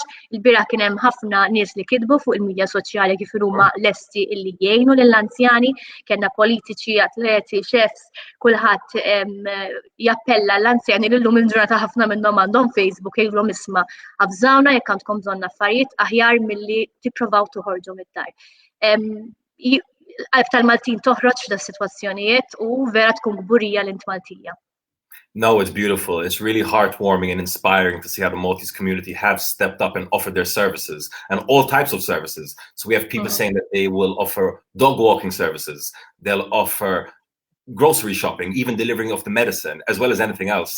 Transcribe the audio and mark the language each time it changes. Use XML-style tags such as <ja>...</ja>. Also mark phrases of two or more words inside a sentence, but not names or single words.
<mt>Il-bieraħ kien hemm ħafna nies li kitbu fuq il-midja soċjali kif huma lesti li jgħinu lill-anzjani, kellna politiċi, atleti, chefs, kulħadd jappella l-anzjani li llum il-ġurnata ħafna minnhom għandhom Facebook jgħidulhom isma' avżawna jekk għandkom bżonn affarijiet aħjar milli tippruvaw toħorġu mid-dar. Qalb tal-Maltin toħroġ f'da sitwazzjonijiet u vera tkun gburija l-int Maltija.</mt> <en>No, it's beautiful. It's really heartwarming and inspiring to see how the Maltese community have stepped up and offered their services and all types of services. So we have people saying that they will offer dog walking services. They'll offer grocery shopping, even delivering of the medicine, as well as anything else.</en>